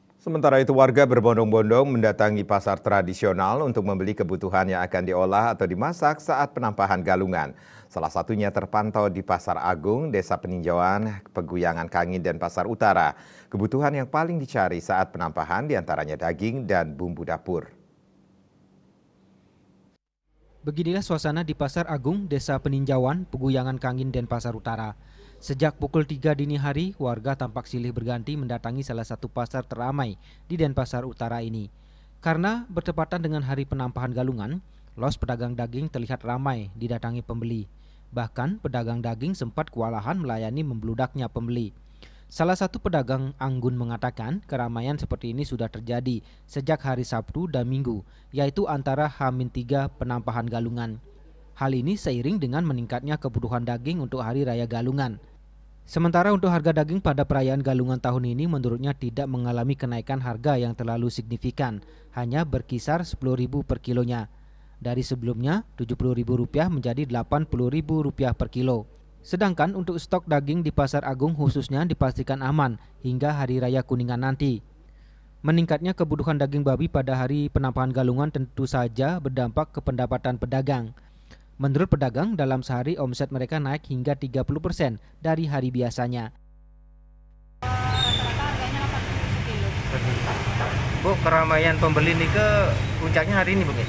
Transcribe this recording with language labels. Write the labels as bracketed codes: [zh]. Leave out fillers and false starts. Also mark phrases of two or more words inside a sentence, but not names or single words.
[id] Sementara itu warga berbondong-bondong mendatangi pasar tradisional untuk membeli kebutuhan yang akan diolah atau dimasak saat penampahan galungan. Salah satunya terpantau di Pasar Agung, Desa Peninjauan, Peguyangan Kangin, dan Pasar Utara. Kebutuhan yang paling dicari saat penampahan diantaranya daging dan bumbu dapur. Beginilah suasana di Pasar Agung, Desa Peninjauan, Peguyangan Kangin, dan Pasar Utara. Sejak pukul 3 dini hari, warga tampak silih berganti mendatangi salah satu pasar teramai di Denpasar Utara ini. Karena bertepatan dengan hari penampahan galungan, los pedagang daging terlihat ramai didatangi pembeli. Bahkan pedagang daging sempat kewalahan melayani membludaknya pembeli. Salah satu pedagang anggun mengatakan keramaian seperti ini sudah terjadi sejak hari Sabtu dan Minggu, yaitu antara H-3 penampahan galungan. Hal ini seiring dengan meningkatnya kebutuhan daging untuk Hari Raya Galungan. Sementara untuk harga daging pada perayaan Galungan tahun ini menurutnya tidak mengalami kenaikan harga yang terlalu signifikan, hanya berkisar Rp10.000 per kilonya. Dari sebelumnya Rp70.000 menjadi Rp80.000 per kilo. Sedangkan untuk stok daging di Pasar Agung khususnya dipastikan aman hingga Hari Raya Kuningan nanti. Meningkatnya kebutuhan daging babi pada hari penampahan galungan tentu saja berdampak ke pendapatan pedagang. Menurut pedagang, dalam sehari omset mereka naik hingga 30% dari hari biasanya. Rata-rata harganya 80 per kilo. Bu, keramaian pembeli ini ke puncaknya hari ini, Bu?